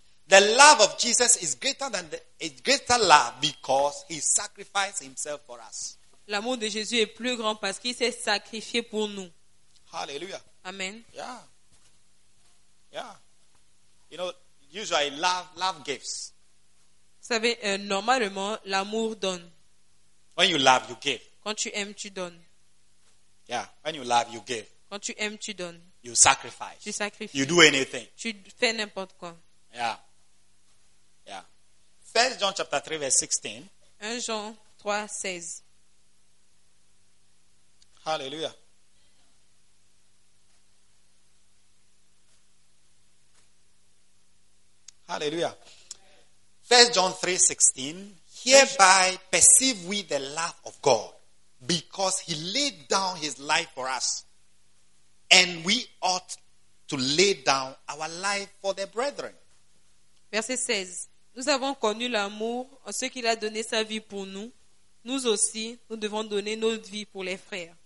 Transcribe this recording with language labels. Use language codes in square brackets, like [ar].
[en] The love of Jesus is greater than the it's greater love because he sacrificed himself for us. [fr] L'amour de Jésus est plus grand parce qu'il s'est sacrifié pour nous. [en] Hallelujah. Amen. Yeah. Yeah. You know, usually love gives. [fr] Vous savez, normalement, l'amour donne. [en] When you love, you give. [fr] Quand tu aimes, tu donnes. [en] Yeah, when you love, you give. [fr] Quand tu aimes, tu donnes. [en] You sacrifice. [fr] Tu sacrifies. [en] You do anything. [fr] Tu fais n'importe quoi. [en] Yeah. Yeah. 1 John chapter 3, verse 16. [fr] 1 Jean 3, 16. [en] Hallelujah. Hallelujah. 1 John 3, 16. Hereby perceive we the love of God, because he laid down his life for us, and we ought to lay down our life for the brethren. [fr] Verset 16. Nous avons connu l'amour en ce qu'il a donné sa vie pour nous. Nous aussi, nous devons donner notre vie pour les frères.